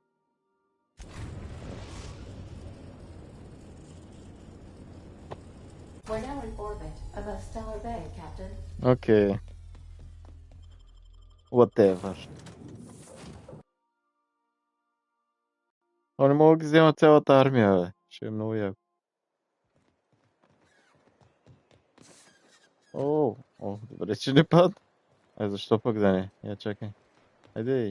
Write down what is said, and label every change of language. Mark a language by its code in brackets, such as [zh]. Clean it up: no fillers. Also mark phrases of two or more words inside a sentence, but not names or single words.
[en] We're now in orbit above Stellar Bay, Captain. [bg] Окей. Whatever. Но не мога да ги взема цялата армия, бе. Ще е много яко. О, добре, че не падна. Защо пък да не? Я чакай. Айде.